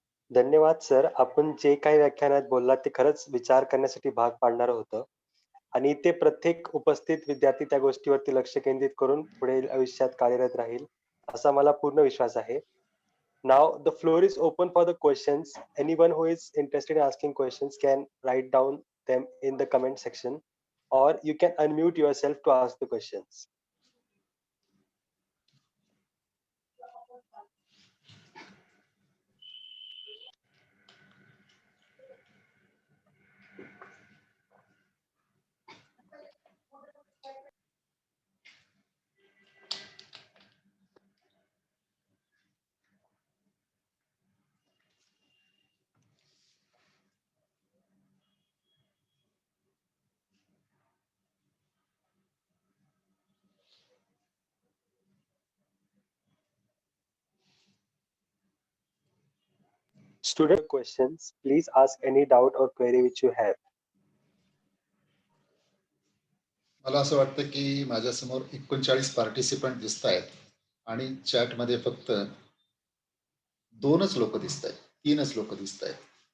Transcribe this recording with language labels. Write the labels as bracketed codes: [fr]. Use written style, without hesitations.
[mr] धन्यवाद सर. आपण जे काही व्याख्यानात बोललात ते खरंच विचार करण्यासाठी भाग पाडणारं होतं आणि ते प्रत्येक उपस्थित विद्यार्थी त्या गोष्टीवरती लक्ष केंद्रित करून पुढील आयुष्यात कार्यरत राहील असा मला पूर्ण विश्वास आहे. [en] Now the floor is open for the questions. Anyone who is interested in asking questions can write down them in the comment section or you can unmute yourself to ask the questions. Student questions, please ask any doubt or query which you have. [mr] मला असं वाटतं की माझ्यासमोर 39 participant दिसत आहेत आणि चॅटमध्ये फक्त 2च लोक दिसत आहेत, 3च लोक दिसत आहेत.